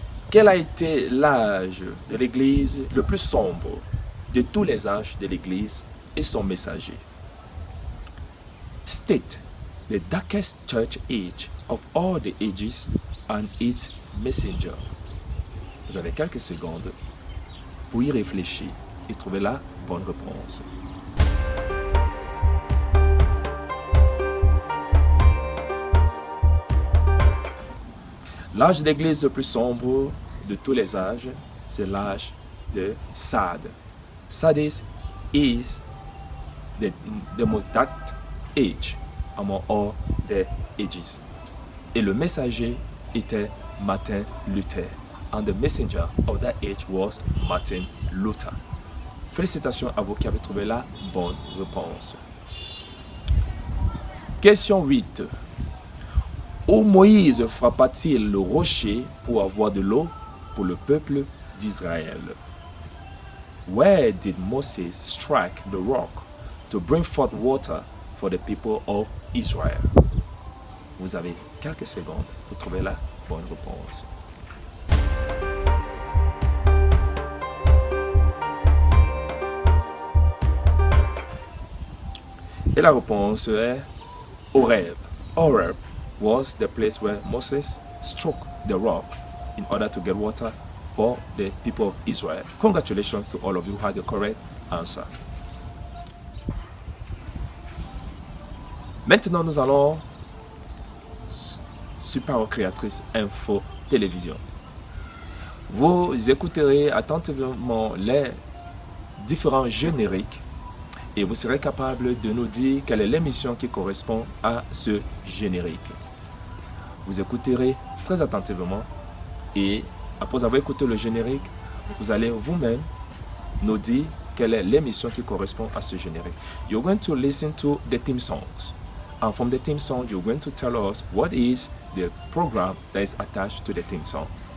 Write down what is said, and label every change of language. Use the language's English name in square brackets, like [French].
[French] Quel a été l'âge de l'Église le plus sombre de tous les âges de l'Église et son messager? [English] State the darkest church age of all the ages and its messenger. [French] Vous avez quelques secondes pour y réfléchir et trouver la bonne réponse. L'âge d'Église le plus sombre de tous les âges, c'est l'âge de Sade. [English] Sardis is the most dark age among all the ages. [French] Et le messager était Martin Luther. [English] And the messenger of that age was Martin Luther. [French] Félicitations à vous qui avez trouvé la bonne réponse. Question 8. Où Moïse frappa-t-il le rocher pour avoir de l'eau pour le peuple d'Israël? [English] Where did Moses strike the rock to bring forth water for the people of Israel? [French] Vous avez quelques secondes pour trouver la bonne réponse. Et la réponse est Horeb. [English] Horeb was the place where Moses struck the rock in order to get water for the people of Israel. Congratulations to all of you who had the correct answer. [French] Maintenant, nous allons Super Créatrice Info Télévision. Vous écouterez attentivement les différents génériques et vous serez capable de nous dire quelle est l'émission qui correspond à ce générique. Vous écouterez très attentivement et après avoir écouté le générique, vous allez vous-même nous dire quelle est l'émission qui correspond à ce générique. [English] You're going to listen to the theme songs. And from the theme song, you're going to tell us what is the program that is attached to the theme song.